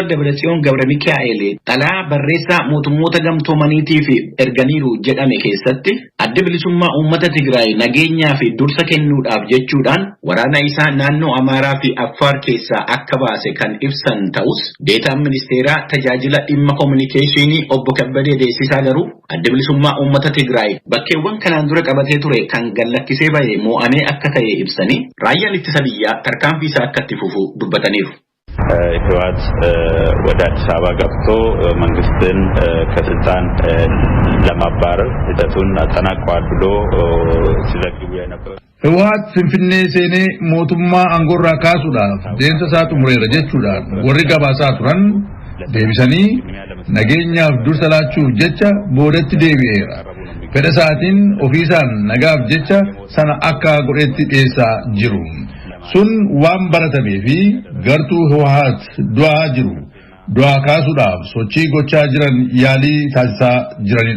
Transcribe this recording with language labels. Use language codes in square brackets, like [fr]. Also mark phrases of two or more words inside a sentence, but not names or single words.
[om] Debretsion Gabramikaa'el xalaa barreessaa mootummoota gamtoomaniitiif erganiiru jedhame keessatti adda bilisummaa uummata Tigraay nageenyaa fi dursa kennuudhaaf jechuudhaan waraana isaa naannoo Amaaraa fi Affaar keessaa akka baase kan ibsan ta'us deetaan ministeeraa tajaajila dhimma kominikeeshinii obbo Kabbadee Deessisaa garuu adda bilisummaa uummata Tigraay bakkeewwan kanaan dura qabatee ture kan gallakkisee ba'e mo'amee akka ta'e ibsanii raayyaan ittisa biyyaa tarkaanfii isaa akka itti fufu dubbataniiru. [am] ህወሓት ወደ አዲስ አበባ ገብቶ መንግስትን ከስልጣን ለማባረር ሂደቱን አጠናቋል ብሎ ሲዘግቡ የነበረ [om] Hawwaat Finfinnee seenee mootummaa aangoorraa kaasuudhaaf deemsa isaa xumureera jechuudhaan warri gabaasaa turan deebisanii nageenyaaf dursa laachuuf jecha boodatti deebi'eera. Fedha isaatiin ofiisaan nagaaf jecha sana akka godhetti dhiyeessaa jiru. Sun waan baratamee fi gartuu Hawwaat du'aa jiru du'aa kaasuudhaaf sochii gochaa jiran yaalii taasisaa jiranidha.